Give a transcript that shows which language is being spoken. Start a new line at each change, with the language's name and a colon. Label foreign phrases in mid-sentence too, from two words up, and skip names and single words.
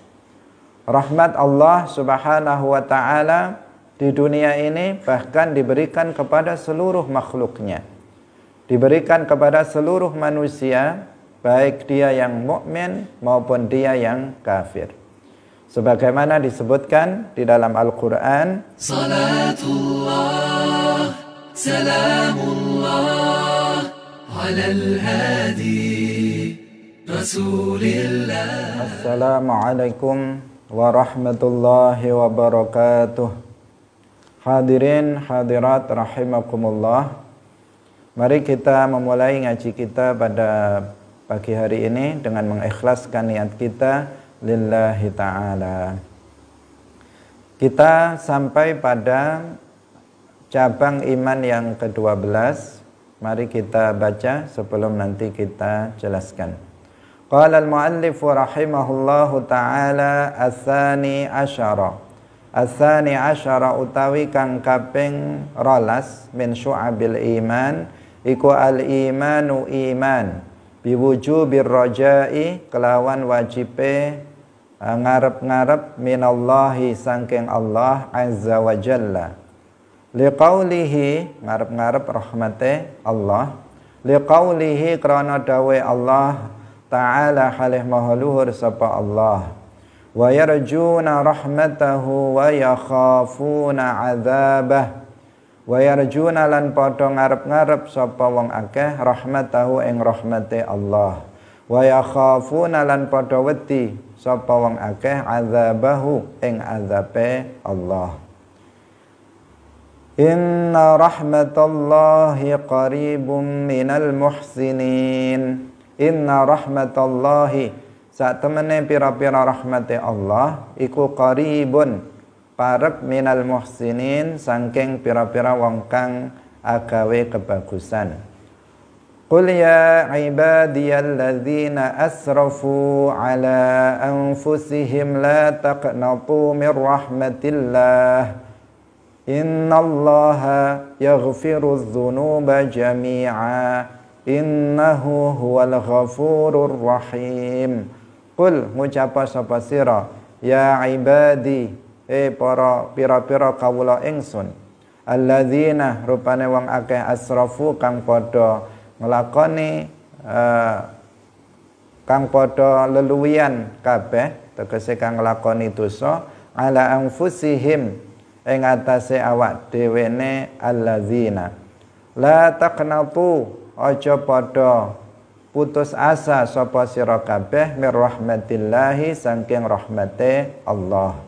Indonesian: Rahmat Allah
Arabic: سبحانه وتعالى
Indonesian: di dunia ini bahkan diberikan kepada seluruh makhluknya. Diberikan kepada seluruh manusia, baik dia yang mukmin maupun dia yang kafir. Sebagaimana disebutkan di dalam Al-Quran,
Arabic: صلاة الله، سلام الله، على الهادي، رسول الله. السلام عليكم ورحمة الله وبركاته.
Indonesian: Hadirin hadirat rahimakumullah. Mari kita memulai ngaji kita pada pagi hari ini dengan mengikhlaskan niat kita
Arabic: لله تعالى.
Indonesian: Kita sampai pada cabang iman yang ke-12. Mari kita baca sebelum nanti kita jelaskan.
Arabic: قال المؤلف رحمه الله تعالى الثاني عشر. الثاني عشر
Javanese: utawi kang kaping rolas
Arabic: من شعب الإيمان iku الإيمان إيمان بوجوب الرجاء
Javanese: kelawan wajibe ngarep-ngarep
Arabic: minallahi
Javanese: sangking Allah
Arabic: عز وجل.
Javanese: Liqaulihi ngarep-ngarep rahmate Allah. Liqaulihi krana dawe Allah ta'ala halih maha luhur sapa Allah.
Arabic: ويرجون رحمته ويخافون عذابه. ويرجون
Javanese: lan padha ngarep-ngarep sapa wong akeh rahmatahu ing rahmate Allah.
Arabic: ويخافون
Javanese: lan padha wedi sapa wong akeh adzabahu ing azabe Allah.
Arabic: إن رحمة الله قريب من المحسنين. إن رحمة الله
Javanese: sak temene pira-pira rahmate Allah iku qaribun parek
Arabic: من المحسنين
Javanese: sangking pira-pira wong kang agawe kebagusan.
Arabic: قل يا عبادي الذين أسرفوا على أنفسهم لا تقنطوا من رحمة الله. إن الله يغفر الذنوب جميعا. إنه هو الغفور الرحيم.
Javanese: Qul ngucapa sapa sira
Arabic: يا عبادي
Javanese: para pira-pira kawula ingsun alladzina rupane wong akeh asrafu kang padha nglakoni kang padha leluwian kabeh tegese kang nglakoni dosa
Arabic: على أنفسهم
Javanese: ing atase awak dhewene
Arabic: الذين لا تقنطوا
Javanese: aja padha putus asa sapa sira kabeh
Arabic: من رحمة الله
Javanese: saking rahmate Allah.